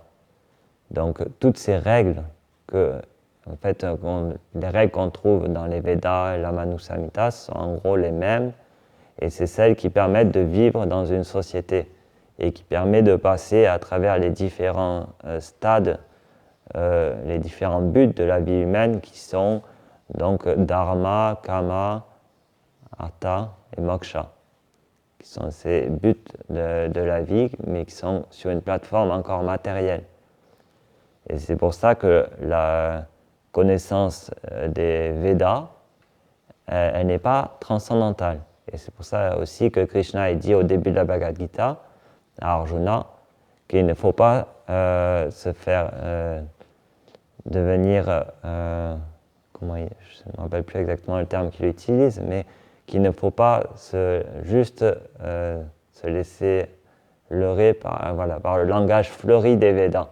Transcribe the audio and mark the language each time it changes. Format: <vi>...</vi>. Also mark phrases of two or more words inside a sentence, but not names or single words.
<fr>Donc toutes ces règles, les règles qu'on trouve dans les Védas et la Manu Samhita sont en gros les mêmes, et c'est celles qui permettent de vivre dans une société et qui permettent de passer à travers les différents stades, les différents buts de la vie humaine qui sont donc</fr> <sa>dharma, kama, artha</sa> <fr>et moksha, qui sont ces buts de la vie, mais qui sont sur une plateforme encore matérielle. Et c'est pour ça que la connaissance des Védas, elle n'est pas transcendantale. Et c'est pour ça aussi que Krishna a dit au début de la Bhagavad Gita à Arjuna qu'il ne faut pas se faire devenir, je ne me rappelle plus exactement le terme qu'il utilise, mais qu'il ne faut pas se laisser leurrer par le langage fleuri des Védas.</fr>